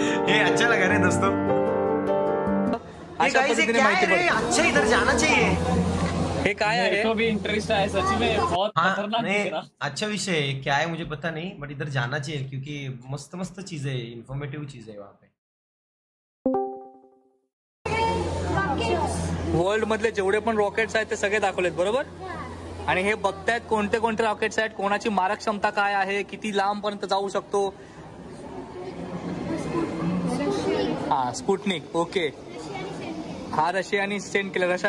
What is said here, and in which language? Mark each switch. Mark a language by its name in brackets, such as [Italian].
[Hindi] ये अच्छा लगा रे दोस्तों. [Marathi] अशा पद्धतीने माहिती पडते. [Hindi] अच्छा इधर जाना चाहिए. [Marathi] हे काय आहे? [Hindi] तो भी इंटरेस्ट है सच में, बहुत हाँ खतरनाक नहीं दिख रहा. अच्छा विषय है, क्या है मुझे पता नहीं [English] but [Hindi] इधर जाना चाहिए क्योंकि मस्त मस्त चीजें इन्फॉर्मेटिव चीजें है वहाँ पे. [Marathi] वर्ल्ड मधले जेवढे पण रॉकेट्स आहेत ते सगळे दाखवलेत बरोबर. आणि हे बघतायत कोणते कोणते रॉकेट्स आहेत, कोणाची मारक क्षमता काय आहे, किती लांब पर्यंत जाऊ शकतो. हा स्पुटनिक ओके. हा रशियानी सेंड केला.